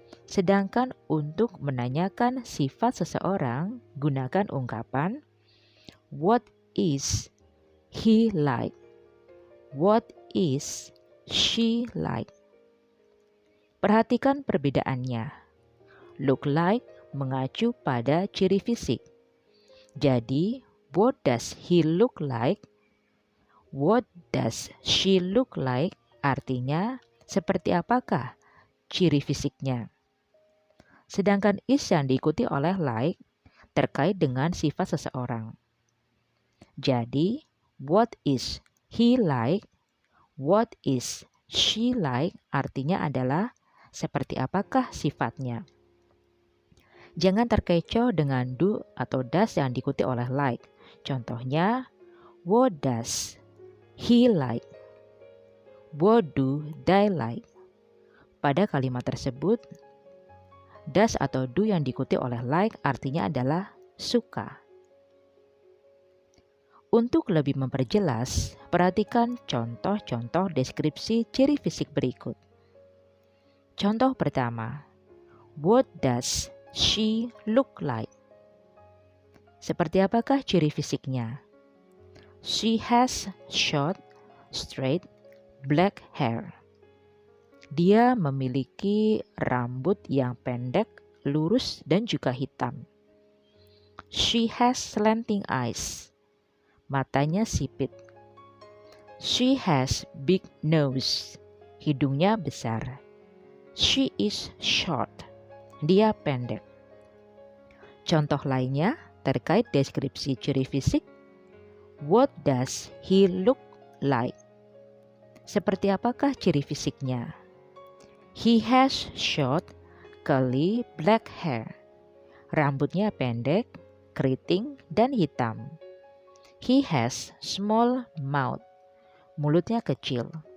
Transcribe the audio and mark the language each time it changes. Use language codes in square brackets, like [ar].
[id] Sedangkan untuk menanyakan sifat seseorang, gunakan ungkapan [en] What is he like? What is she like? [id] Perhatikan perbedaannya. Look like mengacu pada ciri fisik. [en] Jadi, what does he look like? What does she look like? [id] Artinya, seperti apakah ciri fisiknya? Sedangkan is yang diikuti oleh like terkait dengan sifat seseorang. [en] Jadi, what is he like? What is she like? [id] Artinya adalah seperti apakah sifatnya. Jangan terkecoh dengan do atau does yang diikuti oleh like. [en] Contohnya, what does he like? What do they like? [id] Pada kalimat tersebut, does atau do yang diikuti oleh like artinya adalah suka. Untuk lebih memperjelas, perhatikan contoh-contoh deskripsi ciri fisik berikut. Contoh pertama, [en] what does she look like? [id] Seperti apakah ciri fisiknya? [en] She has short, straight, black hair. [id] Dia memiliki rambut yang pendek, lurus, dan juga hitam. [en] She has slanting eyes. [id] Matanya sipit. [en] She has big nose. [id] Hidungnya besar. [en] She is short. [id] Dia pendek. Contoh lainnya terkait deskripsi ciri fisik. [en] What does he look like? [id] Seperti apakah ciri fisiknya? [en] He has short, curly, black hair. [id] Rambutnya pendek, keriting, dan hitam. [en] He has small mouth. [id] Mulutnya kecil.